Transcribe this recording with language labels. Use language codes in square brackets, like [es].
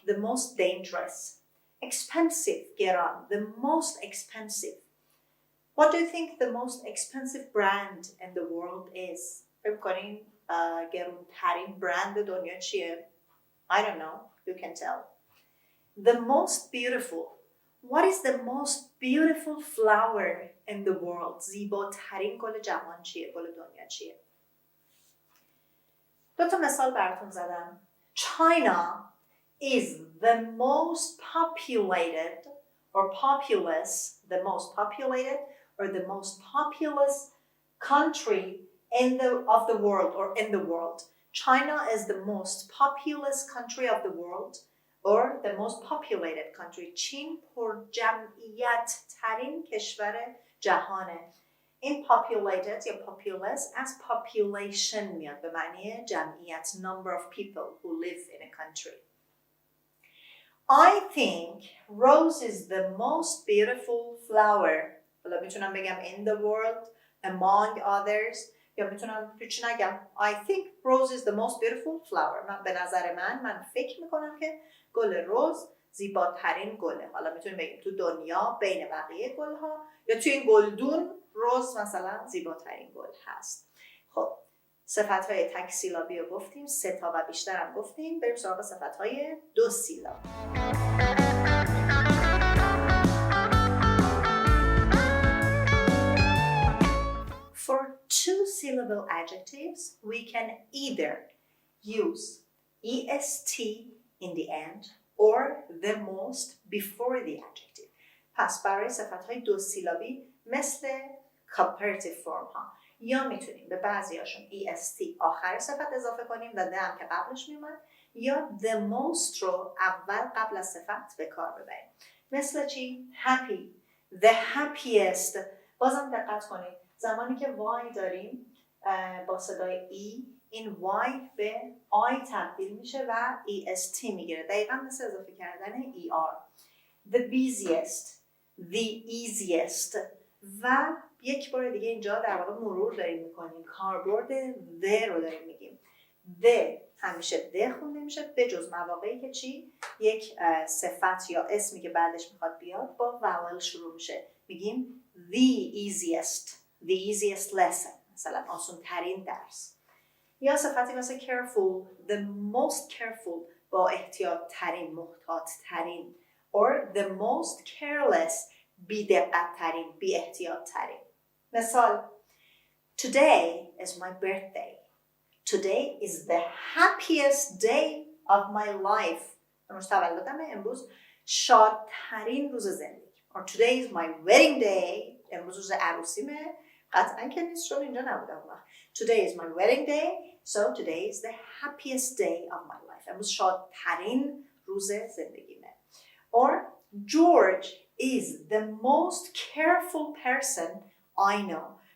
[en] The most dangerous. Expensive گران. The most expensive. What do you think the most expensive brand in the world is? [fa] فکر کنین گرانترین برند دنیا چیه؟ [en] I don't know. You can tell. The most beautiful. What is the most beautiful flower in the world? [fa] زیباترین گل جهان چیه؟ گل دنیا چیه؟ 2 مثال براتون زدم. [en] China is the most populated or populous, the most populated or the most populous country of the world or in the world. China is the most populous country of the world or the most populated country. [fa] چین پر جمعیت ترین کشور جهانه. این populated یا populous از population میاد به معنی جمعیت. [en] Number of people who live in a country. I think rose is the most beautiful flower. [fa] حالا میتونم بگم [en] in the world, among others. [fa] یا میتونم هیچ نگم. [en] I think rose is the most beautiful flower. [fa] به نظر من فکر میکنم که گل رز زیباترین گله. حالا میتونیم بگیم تو دنیا بین بقیه گلها یا تو این گلدون رز مثلا زیباترین گل هست. خب صفتهای تک سیلابی رو گفتیم، 3 تا و بیشتر هم گفتیم. بریم سراغ صفتهای 2 سیلابی. [en] For 2-syllable adjectives, we can either use est in the end or the most before the adjective. [fa] پس برای صفتهای 2 سیلابی مثل comparative form ها یا میتونیم به بعضی هاشون est آخر صفت اضافه کنیم و them که قبلش میومد یا the most رو اول قبل از صفت به کار ببریم. مثل چی؟ happy, the happiest. بازم دقت کنید زمانی که y داریم با صدای e این y به I تبدیل میشه و est میگیره. دقیقا مثل اضافه کردن er. The busiest, the easiest. و یک بار دیگه اینجا در واقع مرور داریم میکنیم. کاربرد the رو داریم میگیم. the همیشه the خونده میشه به جز مواقعی که چی؟ یک صفت یا اسمی که بعدش میخواد بیاد با vowel شروع میشه. میگیم the easiest lesson. مثلا آسون ترین درس. یا صفتی مثل careful, the most careful با احتیاط ترین، محتاط ترین. or the most careless بی دقت ترین، بی احتیاط ترین. [en] مثال Today is my birthday. Today is the happiest day of my life. [fa] امروز تولدمه، امروز شادترین روز زندگی. [en] Or today is my wedding day. [fa] امروز روز عروسیمه. قطعا که نیست چون اینجا نبودم وقت. [en] Today is my wedding day. So today is the happiest day of my life. [fa] امروز شادترین روز زندگیمه. [en] Or George is the most careful person I know.